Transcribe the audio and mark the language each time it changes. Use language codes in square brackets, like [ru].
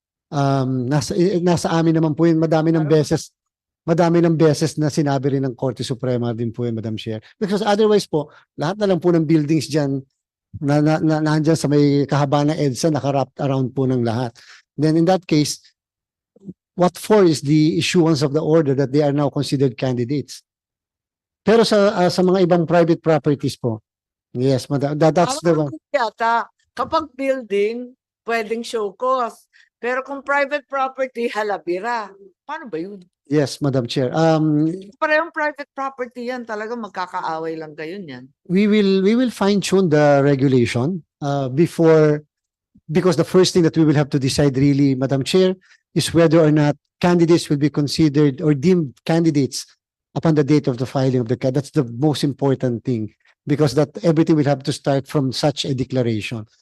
[tl] Nasa amin naman po yun, madami ng beses na sinabi rin ng Korte Suprema din po yun, Madam Chair. [en] Because otherwise [tl] po, lahat na lang po ng buildings dyan na nandyan sa may kahabaan ng EDSA, naka-wrapped around po ng lahat. [en] Then in that case, what for is the issuance of the order that they are now considered candidates? [tl] Pero sa mga ibang private properties po. [en] Yes, madam. That's the one. [tl] Yata, kapag building, pwedeng show cause. Pero kung private property, halabira. Paano ba yun? [en] Yes, Madam Chair. [tl] Parehong private property yan. Talaga magkakaaway lang kayo niyan. [en] We will fine tune the regulation before, because the first thing that we will have to decide really, Madam Chair, is whether or not candidates will be considered or deemed candidates upon the date of the filing of the card. That's the most important thing, because that everything will have to start from such a declaration.